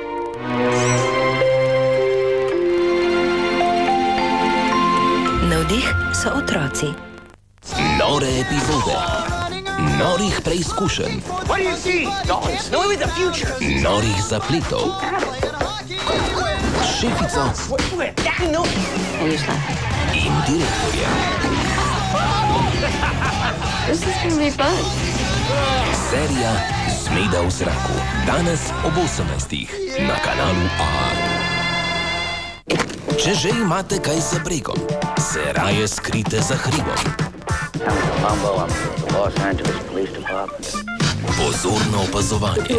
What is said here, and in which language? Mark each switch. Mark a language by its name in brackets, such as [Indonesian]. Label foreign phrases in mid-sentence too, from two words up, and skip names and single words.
[Slovenian] Navdih so otroci. Nore epizode. Norih preizkušenj. Norih zapletov. Šefico in direktorja. [English] This is gonna be fun. [Slovenian] Serija Zmeda v zraku. Danes ob 18. na kanalu A. Če že imate kaj za bregom, se raje skrite za hribom. Pozorno opazovanje.